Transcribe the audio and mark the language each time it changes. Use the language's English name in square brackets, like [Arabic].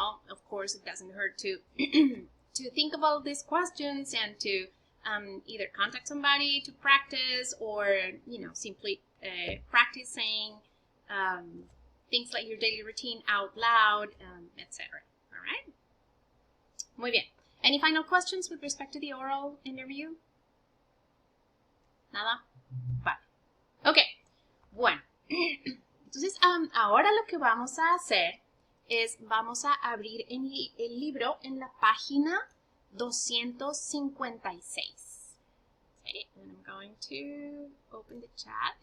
[English] Of course, it doesn't hurt to to think about these questions and to either contact somebody to practice or simply practice saying things like your daily routine out loud, etc. All right. [Spanish] Muy bien. [English] Any final questions with respect to the oral interview? [Spanish] Nada. Vale. Ok. Bueno. Entonces, ahora lo que vamos a hacer es, vamos a abrir el libro en la página 256. [English] Okay, and I'm going to open the chat.